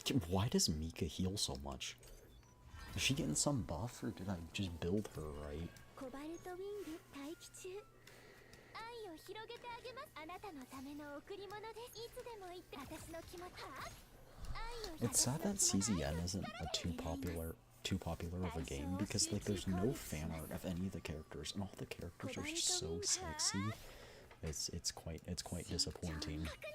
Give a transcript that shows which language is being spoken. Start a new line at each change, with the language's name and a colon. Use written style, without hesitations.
English: Why does Mika heal so much? Is she getting some buff, or did I just build her right?
Japanese: コバルトウィング待機中。愛を広げてあげます。あなたのための贈り物です。いつでも言って私の気持ち。
English: It's sad that CZN isn't a too popular of a game because like there's no fan art of any of the characters and all the characters are just so sexy. It's quite disappointing.